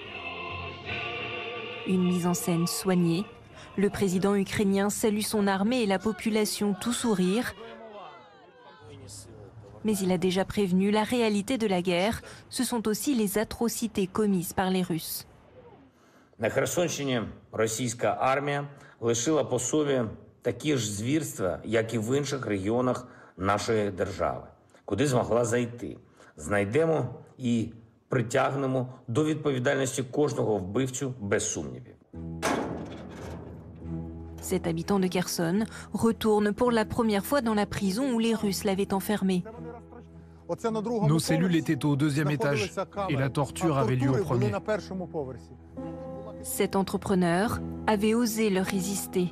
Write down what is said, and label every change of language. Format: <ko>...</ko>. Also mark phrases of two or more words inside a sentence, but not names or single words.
<fr>Une mise en scène soignée. Le président ukrainien salue son armée et la population tout sourire. Mais il a déjà prévenu, la réalité de la guerre, ce sont aussi les atrocités commises par les Russes.</fr> <uk>На Херсонщині російська армія лишила по собі такі ж звірства, як і в інших регіонах нашої держави. Куди змогла зайти. Знайдемо і притягнемо до відповідальності кожного вбивцю без сумнівів.</uk> <fr>Cet habitant de Kherson retourne pour la première fois dans la prison où les Russes l'avaient enfermé. Nos cellules étaient au 2e étage et la torture avait lieu au 1er. Cet entrepreneur avait osé leur résister.</fr>